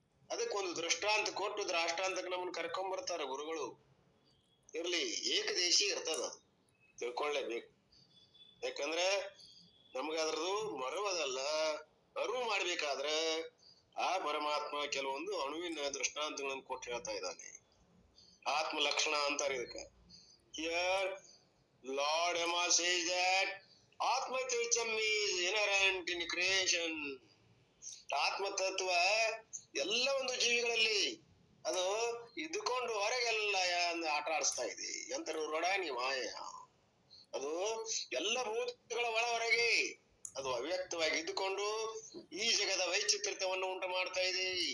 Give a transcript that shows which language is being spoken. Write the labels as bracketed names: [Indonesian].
[Kannada] ಅದಕ್ಕೊಂದು ದೃಷ್ಟಾಂತ ಕೊಟ್ಟು ದ್ರಾಷ್ಟಾಂತಕ್ಕೆ ನಮ್ಮನ್ನ ಕರ್ಕೊಂಡ್ ಬರ್ತಾರ ಗುರುಗಳು. ಇರ್ಲಿ, ಏಕದೇಶಿ ಇರ್ತದ, ತಿಳ್ಕೊಳ್ಳೇಬೇಕು. ಯಾಕಂದ್ರೆ ನಮ್ಗೆ ಅದ್ರದ್ದು ಮರುವುದಲ್ಲ, ಅರಿವು ಮಾಡ್ಬೇಕಾದ್ರೆ ಆ ಪರಮಾತ್ಮ ಕೆಲವೊಂದು ಅಣುವಿನ ದೃಷ್ಟಾಂತಗಳನ್ನು ಕೊಟ್ಟು ಹೇಳ್ತಾ ಇದ್ದಾನೆ. ಆತ್ಮ ಲಕ್ಷಣ ಅಂತಾರೆ ಇದಕ್ಕೆ. [English] Here Lord Yama says that Atma Tvicham is inherent in creation. [Kannada] ಆತ್ಮ ತತ್ವ ಎಲ್ಲ ಒಂದು ಜೀವಿಗಳಲ್ಲಿ ಅದು ಇದ್ದುಕೊಂಡು ಹೊರಗೆಲ್ಲ ಆಟ ಆಡಿಸ್ತಾ ಇದೆ. ಎಂತರ ರೊಡಾನಿ ಮಾಯ. ಅದು ಎಲ್ಲ ಭೂತಗಳ ಹೊರಗೆ ಅದು ಅವ್ಯಕ್ತವಾಗಿ ಇದ್ದುಕೊಂಡು ಈ ಜಗದ ವೈಚಿತ್ರ್ಯವನ್ನು ಉಂಟು ಮಾಡ್ತಾ ಇದೆ.